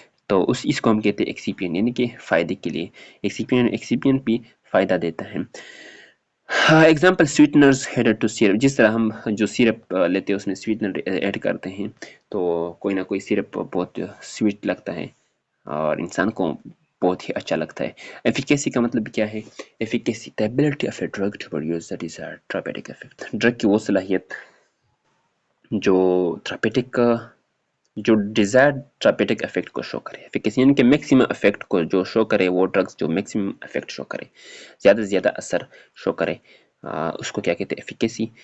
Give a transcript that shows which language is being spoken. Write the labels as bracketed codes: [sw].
[ur] تو اس کو ہم کہتے ہیں ایکسیپینٹ، یعنی کہ فائدے کے لیے ایکسیپینٹ بھی فائدہ دیتا ہے. ایگزامپل سویٹنرز ایڈڈ ٹو سیرپ، جس طرح ہم جو سیرپ لیتے ہیں اس میں سویٹنر ایڈ کرتے ہیں، تو کوئی نہ کوئی سیرپ بہت سویٹ لگتا ہے اور انسان کو بہت ہی اچھا لگتا ہے. ایفیکیسی کا مطلب کیا ہے، [en] Efficacy the ability of a drug to produce the desired therapeutic effect. [ur] Drug کی وہ صلاحیت جو تھراپیٹک جو ڈیزائرڈ تھراپیٹک افیکٹ کو شو کرے. ایفیکیسی یعنی کہ میکسیمم افیکٹ کو جو شو کرے، وہ ڈرگز جو میکسیمم افیکٹ شو کرے، زیادہ سے زیادہ اثر شو کرے، اس کو کیا کہتے ہیں، ایفیکیسی.